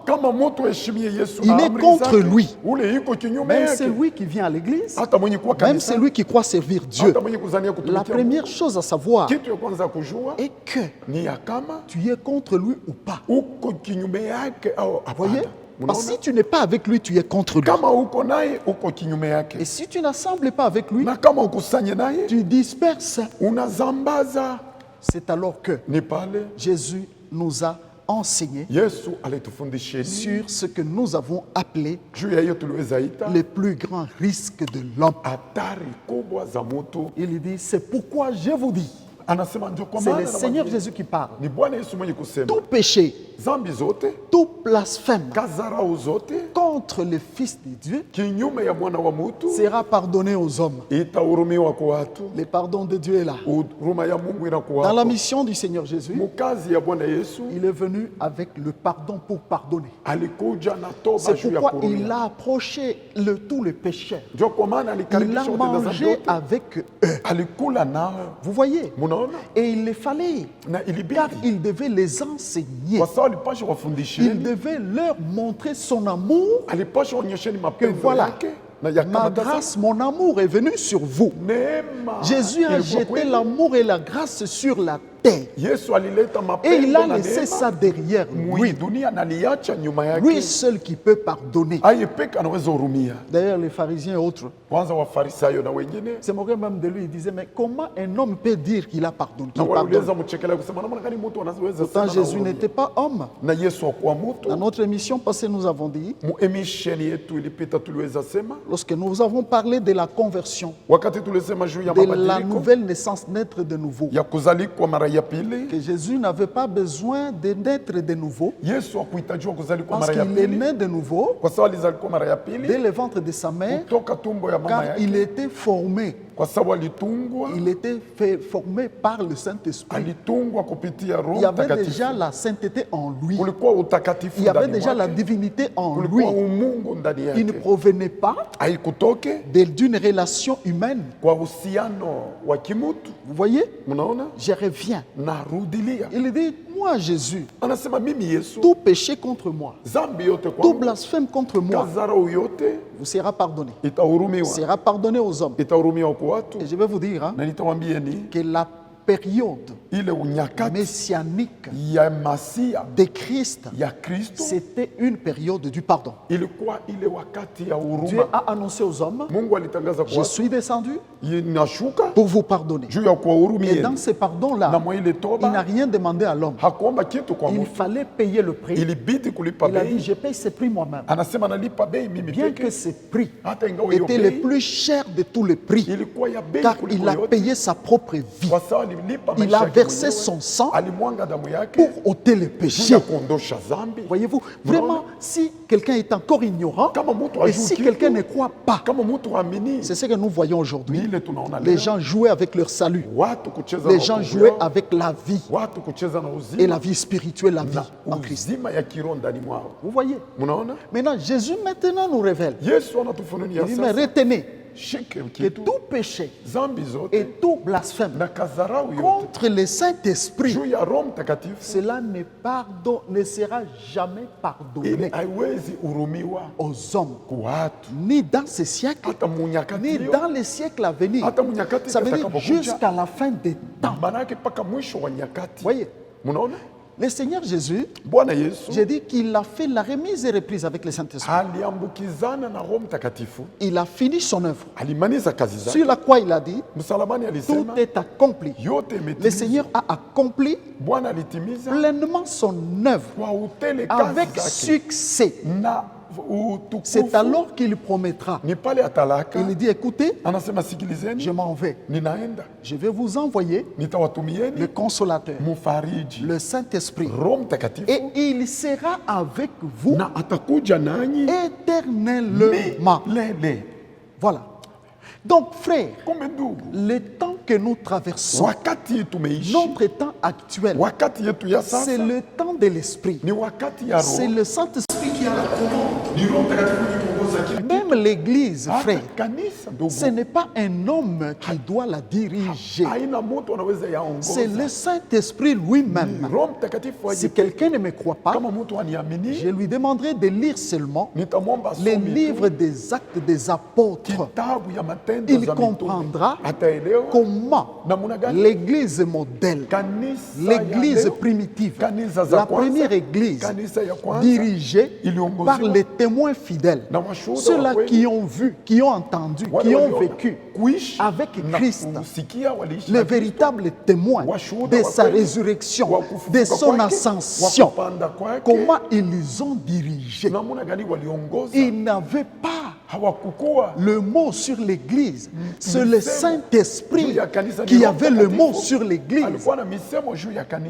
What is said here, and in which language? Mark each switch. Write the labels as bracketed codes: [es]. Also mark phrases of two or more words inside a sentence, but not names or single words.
[sw] kama mtu heshimie Yesu [fr] Il [sw] na [fr] est [sw] amri [fr] contre [sw] zake, [fr] lui. [sw] ule yuko kinyume [fr] même [sw] yake. [fr] celui qui vient à l'église, [sw] Hata mwenye kuwa [fr] même [sw] kanisa, [fr] celui qui croit servir Dieu, [sw] hata mwenye kuzania [fr] la [sw] kutumikia [fr] première [sw] Mungu, [fr] chose à savoir [sw] kitu ya kwanza kujua [fr] est que [sw] ni ya kama [fr] tu es contre lui ou pas. [sw] uko kinyume yake au [fr] Voyez? [sw] hapana. [fr] Parce que [sw] Unaona? [fr] si tu n'es pas avec lui, tu es contre lui. [sw] Kama uko naye uko kinyume yake, [fr] Et si tu n'assembles pas avec lui, [sw] na kama ukusanye naye [fr] tu disperses. [sw] unazambaza. [fr] C'est alors que [sw] Ni pale [fr] Jésus nous a enseigné [sw] Yesu alitufundisha [fr] sur ce que nous avons appelé [sw] juu ya hiyo tuliweza ita [fr] les plus grands risques de l'homme. [sw] hatari kubwa za mtu. [fr] Il dit, c'est pourquoi je vous dis, [sw] Anasema ndio kwa [fr] c'est [sw] maana [fr] le Seigneur [sw] nawaambia, [fr] Jésus qui parle, [sw] ni Bwana Yesu mwenye kusema [fr] tout péché, [sw] zambi zote, [fr] tout blasphème [sw] kazarau zote [fr] contre le Fils de Dieu [sw] kinyume ya mwana wa mtu [fr] sera pardonné aux hommes. [sw] itahurumiwa kwa watu. [fr] Le pardon de Dieu est là. [sw] Huruma ya Mungu inakuwa [fr] Dans la [sw] hapo. [fr] mission du Seigneur Jésus, [sw] Mukazi ya Bwana Yesu [fr] il est venu avec le pardon pour pardonner. [sw] alikuja na toba [fr] C'est [sw] juu ya [fr] pourquoi il [sw] kurumia. [fr] a approché tous les pécheurs. [sw] Ndio kwa maana [fr] Il a [sw] alikaribisha wote na zambi [fr] mangé [sw] yote, [fr] avec eux. [sw] alikula nao. [fr] Vous voyez? [sw] Munaona, [fr] Et il les fallait, [sw] na [fr] car [sw] ilibidi [fr] il devait les enseigner. [sw] kwa sababu alipasha [fr] Il [sw] wafundisheni, [fr] devait leur montrer son amour. [sw] alipasha onyesheni [fr] Que [sw] mapendo [fr] voilà, [sw] yake na ya [fr] ma [sw] kama tasa [fr] grâce, mon amour est venu sur vous. [sw] neema. [fr] Jésus a [sw] ilikuwa [fr] jeté [sw] kwenu. [fr] l'amour et la grâce sur la terre. terre. [sw] Yesu alileta [fr] Et il a [sw] mapendo na [fr] laissé ça [sw] neema [fr] derrière lui. [sw] dunia naliacha nyuma [fr] Lui [sw] yake. [fr] seul qui peut pardonner. [sw] Aye peke anaweza hurumia. [fr] D'ailleurs, les pharisiens et autres [sw] Kwanza Wafarisayo na wengine [fr] se moquaient même de lui. Ils disaient, mais comment un homme peut dire qu'il a pardonné, [sw] na [fr] qu'il pardonne? [sw] waliweza mchekelea kusema namna gani mtu anaweza [fr] Pourtant, [sw] sema na [fr] Jésus [sw] hurumia. [fr] n'était pas homme. [sw] Na Yesu akuwa mtu. [fr] Dans notre émission passée, nous avons dit, [sw] Mu emission yetu ilipita tuliweza sema [fr] lorsque nous avons parlé de la conversion, [sw] wakati tulisema juu ya [fr] de la [sw] mabadiliko [fr] nouvelle naissance, naître de nouveau, [sw] ya kuzalikwa mara ya pili, [fr] que Jésus n'avait pas besoin de naître de nouveau, [sw] Yesu hakuhitajiwa kuzalikwa [fr] parce [sw] mara ya [fr] qu'il est [sw] pili [fr] né de nouveau [sw] kwa sababu alizalikwa mara ya [fr] dès [sw] pili [fr] le ventre de sa mère, [sw] kutoka tumbo ya mama [fr] car il [sw] yake, [fr] était formé. [sw] kwa sababu alitungwa [fr] Il était formé par le Saint-Esprit. [sw] alitungwa kupitia [fr] Il [sw] Roho [fr] y avait [sw] Mtakatifu. [fr] déjà la sainteté en lui. [sw] Kulikuwa utakatifu [fr] Il y avait [sw] ndani [fr] déjà la [sw] mwake, [fr] divinité en lui. [sw] kulikuwa umungu ndani [fr] Il ne [sw] yake, [fr] provenait pas [sw] haikutoke [fr] d'une relation humaine. [sw] kwa uhusiano wa kimutu. [fr] Vous voyez, [sw] Mnaona, [fr] je reviens. [sw] narudilia, [fr] Il dit, moi Jésus, [sw] anasema mimi Yesu, [fr] tout péché contre moi, [sw] zambi yote [fr] tout [sw] kwangu, [fr] blasphème contre moi, [sw] kazarau yote [fr] vous sera pardonné. [sw] itahurumiwa, [fr] Sera pardonné aux hommes. [sw] itahurumiwa kwa watu. [fr] Et je vais vous dire hein, [sw] Na nitawambieni [fr] que la période [sw] ile unyakati [fr] messianique [sw] ya Masia [fr] de Christ, [sw] ya Kristo [fr] c'était une période du pardon. [sw] ilikuwa ile wakati ya [fr] Dieu [sw] huruma. [fr] a annoncé aux hommes, [sw] Mungu alitangaza kwa [fr] je [sw] watu, [fr] suis descendu [sw] inashuka [fr] pour vous pardonner. [sw] juu ya [fr] Et [sw] kuwahurumia. [fr] dans ce [sw] Na [fr] pardon-là, [sw] mwa ile [fr] il n'a [sw] toba [fr] rien demandé à l'homme. [sw] hakuomba kitu kwa [fr] Il [sw] mtu, [fr] fallait payer le prix. [sw] ilibidi kulipa [fr] Il a dit, [sw] bei. [fr] je paye ce prix moi-même. [sw] Anasema nalipa bei mimi [fr] Bien [sw] peke, [fr] que ce prix [sw] hata ingawa hiyo [fr] était le [sw] bei [fr] plus cher de tous les prix, [sw] ilikuwa ya bei [fr] car [sw] kuliko [fr] il a [sw] yote, [fr] payé sa propre vie. [sw] kwa sababu alilipa [fr] Il [sw] maisha [fr] a [sw] yake [fr] versé [sw] mwenyewe, [fr] son sang [sw] alimwanga damu yake [fr] pour ôter les [sw] juu [fr] péchés. [sw] ya kuondosha dhambi. [fr] Voyez-vous, vraiment, si quelqu'un est encore ignorant, [sw] Kama mtu [fr] et [sw] ajui [fr] si [sw] kitu, [fr] quelqu'un ne croit pas, [sw] kama mtu haamini, [fr] c'est ce que nous voyons [sw] ni [fr] aujourd'hui. [sw] ile tunaona [fr] Les [sw] leo. [fr] gens jouaient avec leur salut. [sw] Watu kucheza [fr] Les [sw] na [fr] gens [sw] wokovu [fr] jouaient [sw] yao, [fr] avec la vie [sw] watu kucheza na [fr] et [sw] uzima [fr] la vie spirituelle, la vie [sw] na [fr] en Christ. [sw] uzima ya kiroho ndani mwao. [fr] Vous voyez. [sw] Mnaona, [fr] Maintenant, Jésus maintenant nous révèle. [sw] Yesu anatufunulia [fr] Il dit, mais [sw] sasa, [fr] retenez [sw] shike [fr] que [sw] kitu, [fr] tout péché [sw] zambi zote [fr] et tout blasphème [sw] na kazarau yote [fr] contre le Saint-Esprit, [sw] juu ya Roho Mtakatifu, [fr] cela ne sera jamais [sw] ili [fr] pardonné [sw] haiwezi hurumiwa [fr] aux hommes, [sw] kwa watu, [fr] ni dans ce siècle, [sw] hata munyakati [fr] ni [sw] hiyo, [fr] dans les siècles à venir. [sw] hata munyakati [fr] Ça veut dire [sw] itakapokuja, [fr] jusqu'à la fin des temps. [sw] manake mpaka mwisho wa nyakati. [fr] Voyez, [sw] Mnaona, [fr] le Seigneur Jésus, [sw] Bwana Yesu [fr] j'ai dit qu'il a fait la remise et reprise avec le Saint-Esprit. [sw] aliambukizana na Roho Mtakatifu, [fr] Il a fini son œuvre. [sw] alimaliza kazi zake [fr] Sur la croix, il a dit, [sw] msalabani, [fr] tout [sw] alisema [fr] est accompli. [sw] yote [fr] Le [sw] imetimizwa. [fr] Seigneur a accompli [sw] Bwana alitimiza [fr] pleinement son œuvre [sw] kwa utele [fr] avec [sw] kazi zake [fr] succès. [sw] na [fr] C'est [sw] utukufu. [fr] alors qu'il promettra. [sw] Ni pale atalaka, [fr] Il dit, écoutez, [sw] anasema [fr] je [sw] sikilizeni, [fr] m'en vais. [sw] ninaenda, [fr] Je vais vous envoyer le [sw] nitawatumieni [fr] consolateur, [sw] mufariji, [fr] le Saint-Esprit. [sw] Roho Mtakatifu, [fr] Et il sera avec vous [sw] na atakuja nanyi [fr] éternellement. [sw] milele. [fr] Voilà. Donc, frère, [sw] Kumbe ndugu, [fr] le temps que nous traversons, [sw] wakati tumeishi, [fr] notre temps actuel, [sw] wakati yetu ya [fr] c'est [sw] sasa [fr] le temps de l'Esprit. [sw] ni wakati ya [fr] C'est [sw] Roho, [fr] le Saint-Esprit qui a la commande. [sw] ni Roho Mtakatifu kuongoza kila kitu. [fr] Même l'Église, [sw] Hata [fr] frère, [sw] kanisa ndugu, [fr] ce n'est pas un homme qui doit la diriger. [sw] haina mtu anaweza [fr] C'est [sw] yaongoza. [fr] le Saint-Esprit lui-même. [sw] Roho Mtakatifu [fr] Si [sw] aje. [fr] quelqu'un ne me croit pas, [sw] Kama mtu aniamini, [fr] je lui demanderai de lire seulement [sw] nitamwomba [fr] les [sw] asome tu [fr] livres des actes des apôtres. [sw] kitabu ya matendo [fr] Il [sw] za mitume, [fr] comprendra [sw] ataelewa [fr] comment [sw] namna gani [fr] l'Église modèle, [sw] kanisa [fr] l'Église [sw] ya leo, [fr] primitive, [sw] kanisa za [fr] la [sw] kwanza, [fr] première Église [sw] kanisa ya kwanza [fr] dirigée [sw] iliongozwa [fr] par les témoins fidèles, [sw] na washuhuda [fr] ceux-là [sw] wa kweli, [fr] qui ont vu, qui ont entendu, [sw] wale [fr] qui ont [sw] waliona, [fr] vécu [sw] kuishi [fr] avec [sw] na [fr] Christ, [sw] kusikia waliishi [fr] le [sw] na Kristo, [fr] véritable témoin [sw] washuhuda [fr] de [sw] wa [fr] sa [sw] kweli, [fr] résurrection, [sw] wa kufufuka [fr] de son [sw] kwake, [fr] ascension. [sw] wa kupanda kwake, [fr] Comment ils ont dirigé. [sw] namna gani waliongoza, [fr] Ils n'avaient pas [sw] hawakukua [fr] le mot sur l'Église. C'est le [sw] misemo [fr] Saint-Esprit [sw] juu ya kanisa, ni [fr] qui [sw] Roho [fr] avait le [sw] Mtakatifu [fr] mot sur l'Église. [sw] alikuwa na misemo juu ya kanisa.